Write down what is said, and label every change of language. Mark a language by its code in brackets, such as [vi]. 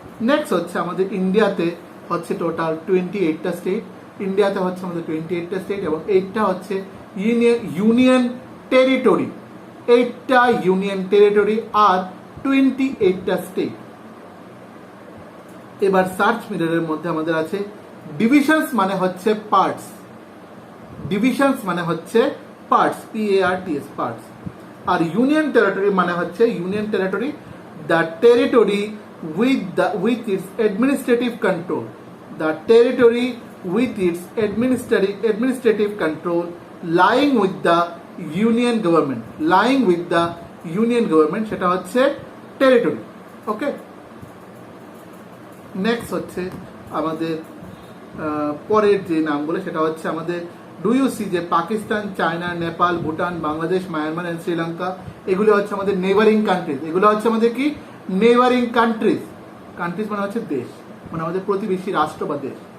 [bn] Next হচ্ছে আমাদের ইন্ডিয়াতে হচ্ছে টোটাল 28টা স্টেট, ইন্ডিয়াতে হচ্ছে আমাদের 28টা স্টেট, এবং 8টা হচ্ছে ইউনিয়ন টেরিটরি, 8টা ইউনিয়ন টেরিটরি আর 28টা স্টেট। এবার সার্চ মিররের মধ্যে আমাদের আছে ডিভিশনস মানে হচ্ছে পার্টস, ডিভিশনস মানে হচ্ছে পার্টস, PARTS পার্টস। আর ইউনিয়ন টেরিটরি মানে হচ্ছে union territory, [en] the territory with its administrative control, the territory with its administrative control lying with the union government, lying with the union government, [bn] সেটা হচ্ছে territory. ওকে, next হচ্ছে আমাদের পরের যে নামগুলো, সেটা হচ্ছে আমাদের ডু ইউ সি, যে Pakistan, China, Nepal, Bhutan, Bangladesh, Myanmar and Sri Lanka, এগুলো হচ্ছে আমাদের নেবারিং কান্ট্রিজ। এগুলো হচ্ছে আমাদের কি নেবারিং কান্ট্রিজ, কান্ট্রিজ মানে হচ্ছে দেশ, মানে আমাদের প্রতিবেশী রাষ্ট্র বা দেশ।